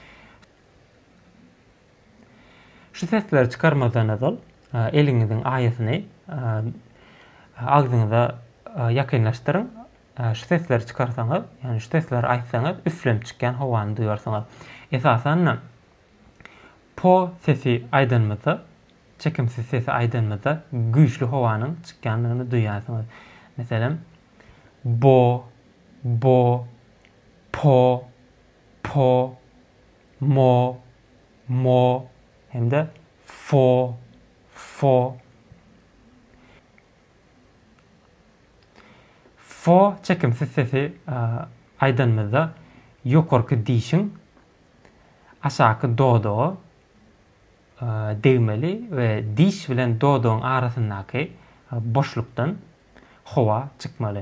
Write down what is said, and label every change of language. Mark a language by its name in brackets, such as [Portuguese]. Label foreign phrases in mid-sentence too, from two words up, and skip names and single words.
[Turkmen] Şu sesleri çıkarmadan azal eliňiziň aýasyny agzyňyza ýakynlaşdyryň. Şu sesleri çıkarsaňyz, ýani şu sesleri aýtsaňyz üflenip çykýan howany duýarsyňyz. Esasen po sesi aýdylmasa, çekimsiz sesi aýdylmasa güýçli howanyň çykýanlygyny duýarsyňyz. [Chinese] Meselem bo, bo, po, po, mo, mo, hemde fo, fo. [Turkmen] Fo çekimsiz sesi aýdylmasa ýokarky diýişiň aşaky dodo degmeli we diş bilen dodoň arasyndaky boşlukdan howa çykmaly.